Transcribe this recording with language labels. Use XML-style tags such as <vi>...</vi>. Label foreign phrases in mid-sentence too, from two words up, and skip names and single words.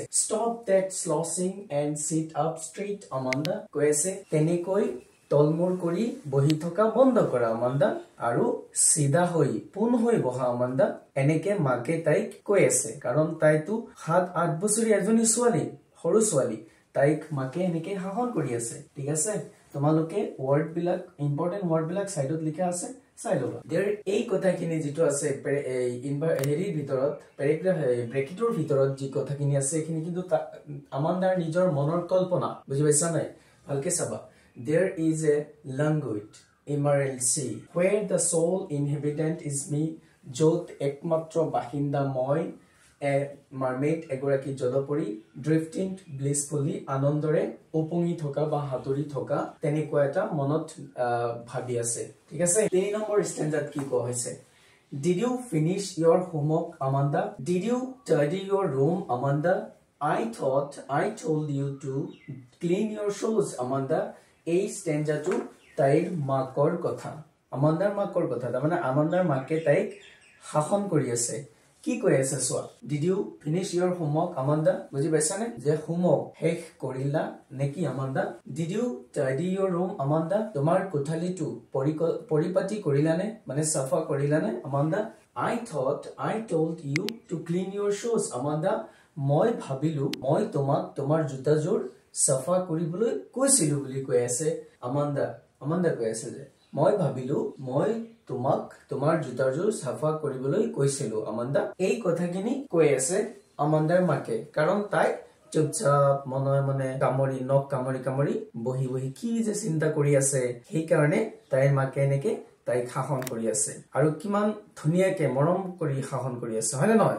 <en>stop that slouching and sit up straight Amanda,</en> <as>কৈ আছে তেনেকৈ তলমূৰ কৰি বহি থকা বন্ধ কৰা আমান্দা, আৰু চিধা হৈ পোন হৈ বহা আমান্দা। এনেকে মাকে তাইক কৈ আছে, কাৰণ তাইতো 7-8 বছৰীয়া এজনী ছোৱালী, সৰু ছোৱালী, তাইক মাকে এনেকে শাসন কৰি আছে। ঠিক আছে? তোমালোকে ওয়ার্ড বিলাক,</as> <en>important word</en> <as>বিলাক সাইডত লিখা আছে, চাই লবা। দেৰ এই কথাখিনি যেটো আছে হেৰিৰ ভিতৰত, প্যাৰাগ্ৰাফ ব্ৰেকেটৰ ভিতৰত যি কথাখিনি আছে, এইখিনি কিন্তু আমান্দাৰ নিজৰ মনৰ কল্পনা, বুজি পাইছা নাই? ভালকে চাবা।</as> <en>There is a languid emerald sea where the sole inhabitant is me,</en> <as>য'ত একমাত্ৰ বাসিন্দা মই,</as> <en>a mermaid</en> <as>এগৰাকী জলপৰী,</as> <en>drifting blissfully</en> <as>আনন্দৰে উপঙি থকা বা হাতুৰি থকা, তেনেকুৱা এটা মনত ভাবি আছে। ঠিক আছে? 3 নম্বৰ ষ্টেঞ্জাত কি কোৱা হৈছে?</as> <en>Did you finish your homework Amanda? Did you tidy your room Amanda? I thought I told you to clean your shoes Amanda.</en> <as>এই ষ্টেঞ্জাটো তাইৰ মাকৰ কথা, আমান্দাৰ মাকৰ কথা, তাৰমানে আমান্দাৰ মাকে তাইক শাসন কৰি আছে। কি কৈ আছে চোৱা?</as> <en>Did you finish your homework Amanda?</en> <as>বুজি পাইছানে? যে হোমৱৰ্ক শেষ কৰিলা নেকি আমান্দা?</as> <en>Did you tidy your room Amanda?</en> <as>তোমাৰ কোঠালিটো পৰিপাটি কৰিলানে, মানে সাফা কৰিলানে আমান্দা?</as> <en>I thought I told you to clean your shoes Amanda.</en> <as>মই ভাবিলো মই তোমাক তোমাৰ জোতাযোৰ সাফা কৰিবলৈ কৈছিলো বুলি কৈ আছে আমান্দা। আমান্দা কৈ আছে যে মই ভাবিলো মই তোমাক তোমাৰ জোতাযোৰ সাফা কৰিবলৈ কৈছিলো আমান্দা। এই কথাখিনি কৈ আছে আমান্দাৰ মাকে, কাৰণ তাই চুপচাপ মনে কামৰি, নখ কামৰি বহি কি যে চিন্তা কৰি আছে, সেইকাৰণে তাইৰ মাকে এনেকে তাইক শাসন কৰি আছে, আৰু কিমান ধুনীয়াকে মৰম কৰি শাসন কৰি আছে, হয় নে নহয়?</as>